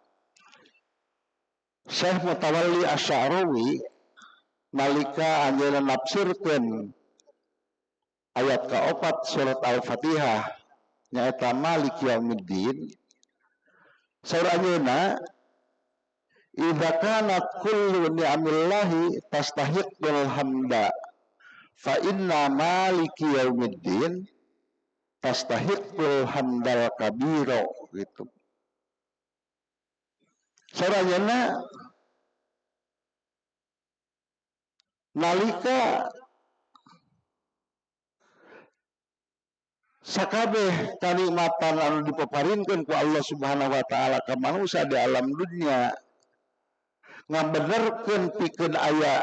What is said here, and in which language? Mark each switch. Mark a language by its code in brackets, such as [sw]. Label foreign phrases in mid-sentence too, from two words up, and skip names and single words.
[su] Syekh Mutawalli Asy-Sya'rawi nalika anjeunna nafsirkeun ayat ka-4 surat Al-Fatihah nyaeta [ar] مالك يوم الدين, [su] saur anjeunna [ar] إذا كانت كل نعم الله تستحق الحمد فإن مالك يوم الدين تستحق الحمد الكبير [su] gitu. Sarayana nalika sakabeh kanikmatan anu dipaparinkeun ku Allah [ar] سبحانه وتعالى [su] ka manusia di alam dunia ngabenerkeun pikeun aya